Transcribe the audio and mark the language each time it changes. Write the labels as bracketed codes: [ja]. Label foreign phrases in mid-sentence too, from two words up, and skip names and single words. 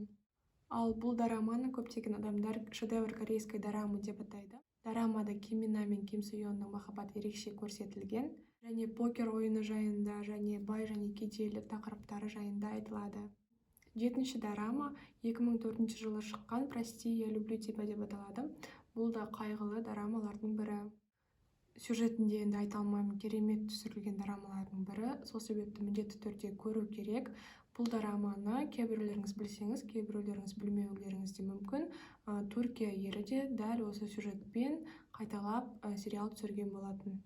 [kk] Ал бұл дораманы көптеген адамдар [ru] шедевр корейской дорамы [kk] деп атайды. Дорамада Ким Мин На мен Ким Сё Йонның махаббаты ерекше көрсетілген. Және покер ойыны жайында, және бай және кедейлік тақырыптары жайында айтылады. Жетінші дарама 2004 жылы шыққан «Прости, я люблю тебя» деп аталады. Бұл да қайғылы дарамалардың бірі. Сюжетінде енді айта алмаймын, керемет түсірілген дарамалардың бірі. Сол себепті міндетті түрде көру керек. Бұл дараманы кейбіреулеріңіз білсеңіз, кейбіреулеріңіз білмеулеріңіз де мүмкін. Түркия ері де дәл осы сюжетпен қайталап сериал түсірген болатын.